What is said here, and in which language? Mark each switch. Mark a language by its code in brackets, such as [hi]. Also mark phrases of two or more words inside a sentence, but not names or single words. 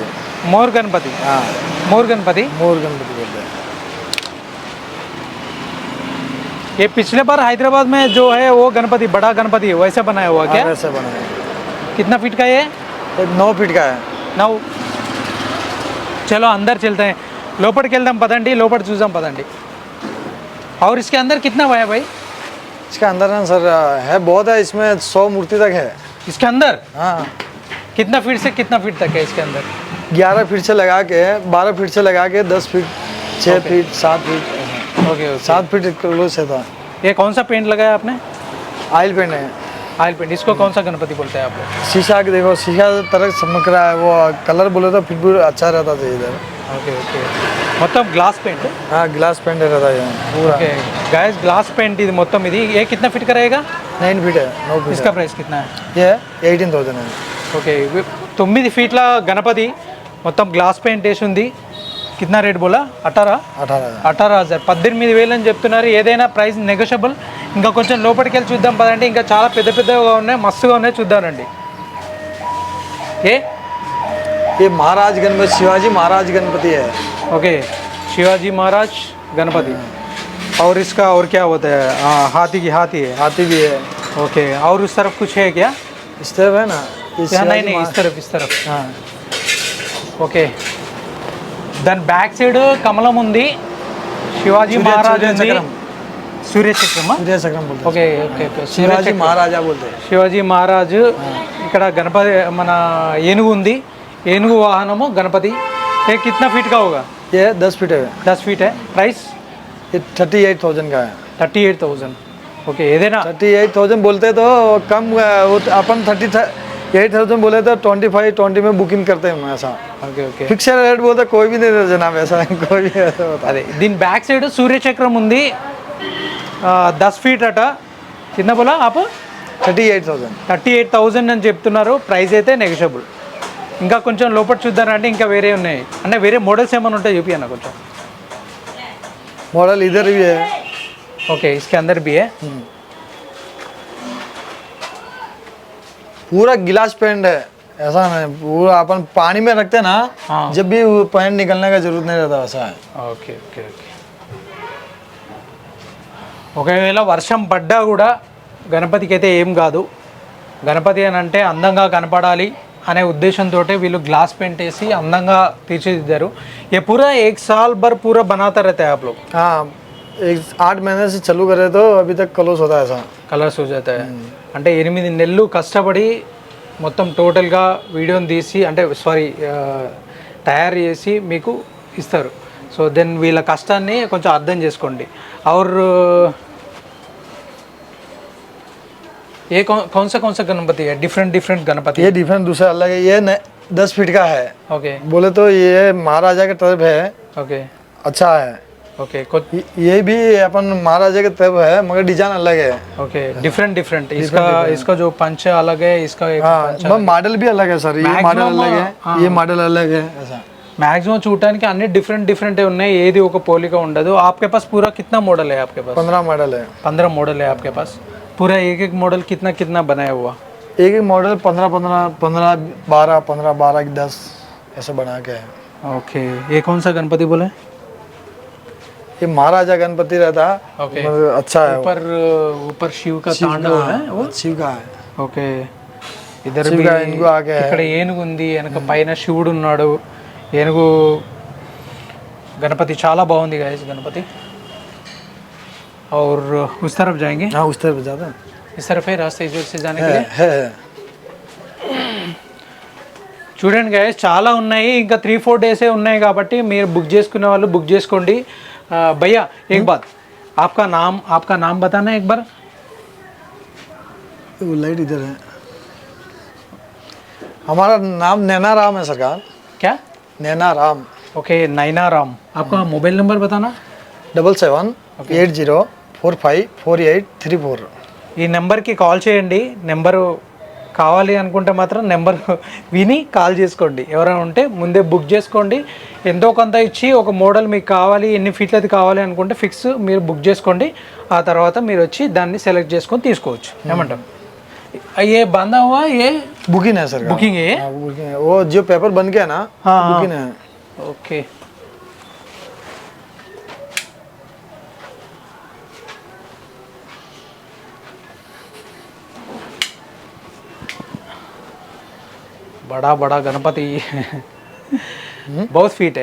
[hi] हाँ मोर गणपति बोलते हैं. ये पिछले बार हैदराबाद में जो है वो गणपति बड़ा गणपति वैसे बनाया हुआ क्या? वैसे बनाया. कितना फीट का ये? 9 फीट का है. 9. चलो अंदर चलते हैं. [te] లోపలికి వెళ్దాం పదండి. లోపల చూద్దాం పదండి. [hi] और इसके अंदर कितना है भाई? इसके अंदर ना सर है बहुत है. इसमें 100 मूर्ति तक है. इसके अंदर? हाँ. कितना फीट से कितना फीट तक है इसके अंदर? 11 फीट से लगा के 12 फीट से लगा के 10 फीट 6 फीट 7 फीट. ओके. 7 फीट क्लोज से था. ये कौन सा पेंट लगाया आपने? [en] oil paint [hi] है. [en] oil paint. [hi] इसको कौन सा गणपति बोलते हैं आप लोग? शीशा के देखो शीशा तरह चमक रहा है. वो कलर बोले तो फिर भी अच्छा रहता था इधर. ओके. [te] మొత్తం [en] glass paint. [hi] हाँ [en] glass paint [hi] रहता है पूरा. [en] okay guys glass paint [te] ఇది మొత్తం ఇది. [hi] ये कितना फिट का रहेगा? 9 फीट है. 9 फीट. इसका प्राइस कितना है? ये 18,000 है. [te] ఓకే. 9 ఫీట్ల గణపతి మొత్తం [en] glass paint [te] వేసి ఉంది. [hi] कितना रेट बोला? 18,000. [te] 18,000 అని చెప్తున్నారు. ఏదైనా [en] price negotiable. [te] ఇంకా కొంచెం లోపలికి వెళ్ళి చూద్దాం పదండి. ఇంకా చాలా పెద్దగా ఉన్నాయి, మస్తుగా ఉన్నాయి. చూద్దామండి. [hi] ये महाराज गणपति शिवाजी महाराज गणपति है. ओके. शिवाजी महाराज गणपति. और इसका और क्या होता है? हाथी है. हाथी भी है. ओके. और उस तरफ कुछ है क्या? इस तरफ है ना. नहीं इस तरफ. हाँ. [te] ఓకే. దాని [en] back side [te] కమలం ఉంది. శివాజీ మహారాజ్ ఉంది. సూర్యచక్రమా? [hi] సూర్యచక్రం बोलते हैं. [te] ఓకే. [hi] शिवाजी महाराजा बोलते हैं. [te] శివాజీ మహారాజు. ఇక్కడ గణపతి మన ఏనుగు ఉంది. ఏనుగు వాహనము గణపతి. [hi] ये कितना फीट का होगा? ये 10 फीट है. 10 फीट है. प्राइस? ये 38,000 का है. 38,000. ओके. ఏదైనా 38,000 बोलते तो कम अपन 38,000 बोले तो 25-20 में बुकिंग करते हैं ऐसा. ओके. [en] fix rate [hi] बोलते कोई भी नहीं जनाब. ऐसा कोई भी ऐसा होता. [te] అదే దీని [en] back side [te] సూర్యచక్రం ఉంది. 10 ఫీట్ అట కింద బోలా ఆపు 38,000 38,000 అని చెప్తున్నారు. [en] price అయితే negotiable. [te] ఇంకా కొంచెం లోపల చూద్దారంటే ఇంకా వేరే ఉన్నాయి అంటే వేరే మోడల్స్ ఏమైనా ఉంటాయి చూపి అన్న కొంచెం. [hi] मॉडल इधर भी है. ओके इसके अंदर भी है. पूरा गिलास पेंट है, ऐसा नहीं पूरा अपन पानी में रखते ना हाँ. जब भी पेंट निकलने का जरूरत नहीं रहता वैसा है. [te] ఓకే ఓకే ఓకే. ఒకవేళ వర్షం పడ్డా కూడా గణపతికి అయితే ఏం కాదు. గణపతి అని అంటే అందంగా కనపడాలి అనే ఉద్దేశంతో వీళ్ళు [en] glass paint [te] వేసి అందంగా తీర్చిదిద్దారు. [hi] ये पूरा एक साल भर पूरा बनाता रहता है आप लोग? हाँ 8 महीने से चालू करे तो अभी तक कलर्स होता है ऐसा. కలర్స్ हो जाता है. [te] అంటే 8 నెలలు కష్టపడి మొత్తం టోటల్గా వీడియోని తీసి అంటే సారీ తయారు చేసి మీకు ఇస్తారు. [en] so then [te] వీళ్ళ కష్టాన్ని కొంచెం అర్థం చేసుకోండి. [hi] और ये कौन सा गणपति है? डिफरेंट गणपति. ये डिफरेंट दूसरा अलग है. ये 10 फीट का है. ओके बोले तो ये महाराजा के तरफ है. ओके अच्छा है. ओके ये भी अपन महाराजा के तरफ है मगर डिजाइन अलग है. [en] okay different [hi] इसका जो पंच अलग है, इसका एक हाँ मॉडल भी अलग है सर. ये मॉडल अलग है, ये मॉडल अलग है ऐसा. [te] मैक्सिमम చూడడానికి అన్ని డిఫరెంట్ ఉన్నాయి. ఏది ఒక పోలిక ఉండదు. [hi] आपके पास पूरा कितना मॉडल है आपके पास? 15 मॉडल है. 15 मॉडल है आपके पास. पूरा एक मॉडल कितना बनाया हुआ? एक मॉडल 15 12 10 ऐसे बना के है. ओके ये कौन सा गणपति बोले? ये महाराजा गणपति रहता. ओके अच्छा है. ऊपर शिव का तांडव है वो. शिव का है. [te] ఓకే ఇద్దరు [hi] शिव का इनको आगे है. [te] ఇక్కడ ఏనుగు ఉంది, వెనక పైన శివుడు ఉన్నాడు. ఏనుగు गणपति చాలా బాగుంది गाइस गणपति. [hi] और उस तरफ जाएंगे? हाँ उस तरफ जाते हैं. इस तरफ है रास्ता इस से जाने के लिए? है. [te] చూడండి गाइस చాలా ఉన్నాయి. ఇంకా 3-4 డేసే ఉన్నాయి కాబట్టి మీరు బుక్ చేసుకునే వాళ్ళు బుక్ చేసుకోండి. [hi] भैया एक बात, आपका नाम बताना एक बार. वो लाइट इधर है. हमारा नाम नैना राम है सरकार. क्या? नैना राम. ओके नैना राम. आपका [en] mobile number [hi] बताना. 7780454834. [te] ఈ నెంబర్కి కాల్ చేయండి. నెంబరు కావాలి అనుకుంటే మాత్రం నెంబర్ విని కాల్ చేసుకోండి. ఎవరైనా ఉంటే ముందే బుక్ చేసుకోండి. ఎంతో కొంత ఇచ్చి ఒక మోడల్ మీకు కావాలి, ఎన్ని ఫీట్లది కావాలి అనుకుంటే ఫిక్స్ మీరు బుక్ చేసుకోండి. ఆ తర్వాత మీరు వచ్చి దాన్ని సెలెక్ట్ చేసుకొని తీసుకోవచ్చు. ఏమంటారు? [hi] ये बांधा हुआ ये बुकिंग है सर. बुकिंग है. हाँ, बुकिंग है. वो जो पेपर बन गया ना बुकिंग है. ओके बड़ा गणपति बहुत फीट है.